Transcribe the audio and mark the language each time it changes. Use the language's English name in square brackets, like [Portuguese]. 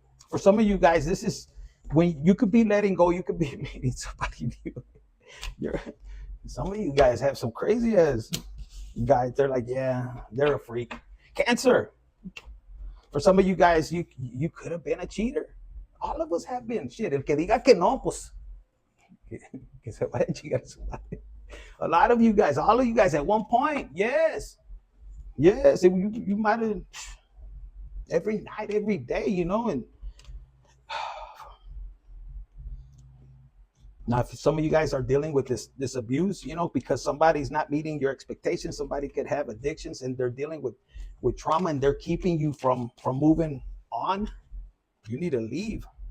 [English] For some of you guys, this is when you could be letting go. You could be meeting somebody new. Some of you guys have some crazy ass guys. They're like, yeah, they're a freak. Cancer. For some of you guys, you could have been a cheater. All of us have been. [Spanish] Shit, el que diga que no, pues, que se vaya a chingar su madre. [English] A lot of you guys, all of you guys at one point, yes. You might have every night, every day, and Now, if some of you guys are dealing with this abuse, you know, because somebody's not meeting your expectations, somebody could have addictions and they're dealing with trauma and they're keeping you from moving on. You need to leave.